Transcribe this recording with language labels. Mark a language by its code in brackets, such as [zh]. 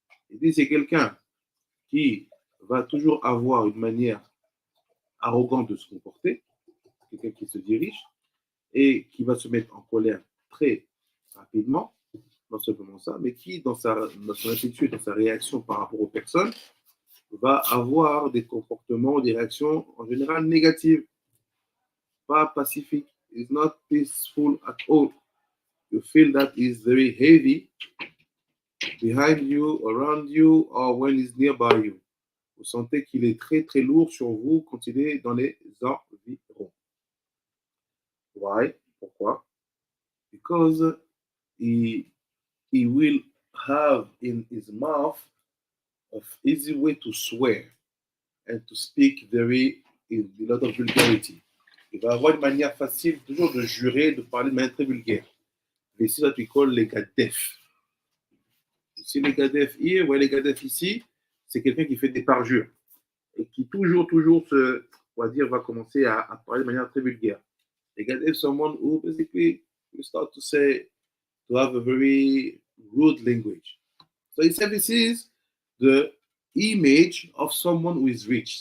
[fr] Il dit c'est quelqu'un qui va toujours avoir une manière arrogante de se comporter, quelqu'un qui se dirige et qui va se mettre en colère très rapidement, non seulement ça, mais qui dans son attitude, dans sa réaction par rapport aux personnes, va avoir des comportements, des réactions en général négatives, pas pacifiques. [en] It's not peaceful at all. You feel that he's very heavy behind you, around you, or when he's nearby you. [fr] Vous sentez qu'il est très très lourd sur vous quand il est dans les environs. [en] Why? [fr] Pourquoi? [en] Because he will have in his mouth an easy way to swear and to speak very a lot of vulgarity. [fr] Il va avoir une manière facile toujours de jurer, de parler de manière très vulgaire. Et c'est ce qu'on appelle les gadef. Ici, les gadef here, ouais, les gadef ici, c'est quelqu'un qui fait des parjures et qui toujours on va dire, va commencer à parler de manière très vulgaire. [en] Les gadef, someone who basically you start to say, to have a very rude language. So he said this is the image of someone who is rich.